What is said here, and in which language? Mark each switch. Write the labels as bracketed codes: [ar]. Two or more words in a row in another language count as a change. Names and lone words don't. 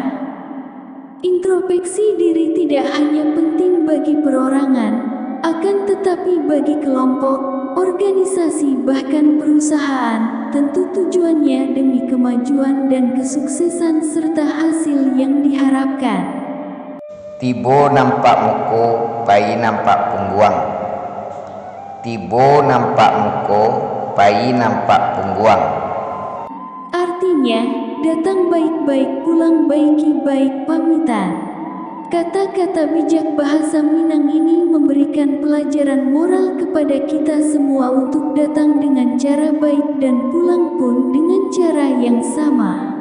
[id] Introspeksi diri tidak hanya penting bagi perorangan, akan tetapi bagi kelompok, organisasi bahkan perusahaan, tentu tujuannya demi kemajuan dan kesuksesan serta hasil yang diharapkan. [min] Tibo nampak muko, pai nampak pungguang. Tibo nampak muko, pai nampak pungguang. [id] Artinya, datang baik-baik, pulang baik-baik pamitan. Kata-kata bijak bahasa Minang ini memberikan pelajaran moral kepada kita semua untuk datang dengan cara baik dan pulang pun dengan cara yang sama.